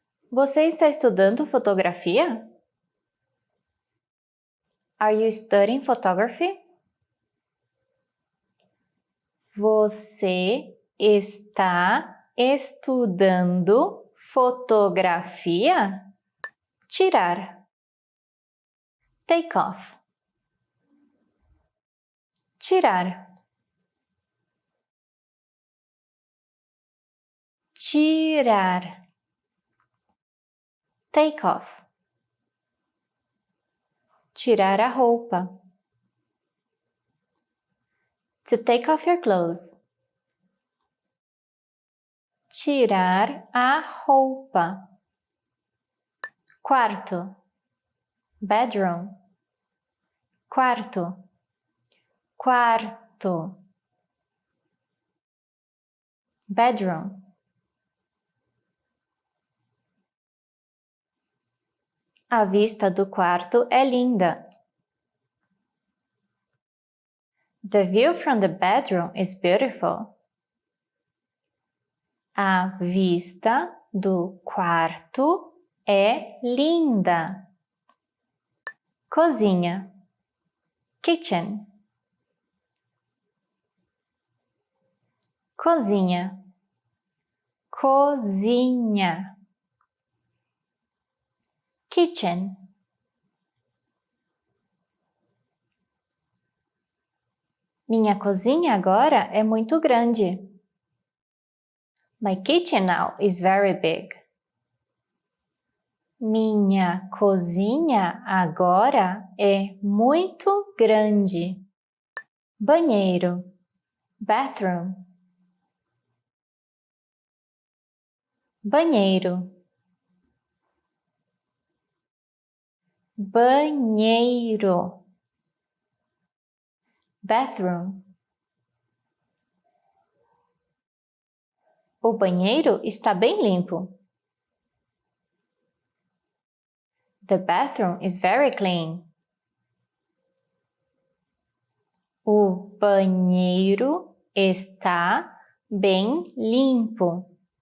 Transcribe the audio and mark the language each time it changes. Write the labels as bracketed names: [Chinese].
[Portuguese] Você está estudando fotografia? [English] Are you studying photography? [Portuguese] Você está estudando fotografia? Tirar. Take off. Tirar. Tirar. [English] Take off. [Portuguese] Tirar a roupa. [English] To take off your clothes. [Portuguese] Tirar a roupa. Quarto. Bedroom. Quarto. Quarto. [English] Bedroom. [Portuguese] A vista do quarto é linda. [English] The view from the bedroom is beautiful. [Portuguese] A vista do quarto é linda. Cozinha. Kitchen. Cozinha. Cozinha. [English] Kitchen. [Portuguese] Minha cozinha agora é muito grande. [English] My kitchen now is very big. [Portuguese] Minha cozinha agora é muito grande. Banheiro. Bathroom. Banheiro. Banheiro. [English] Bathroom. [Portuguese] O banheiro está bem limpo. [English] The bathroom is very clean. [Portuguese] O banheiro está bem limpo.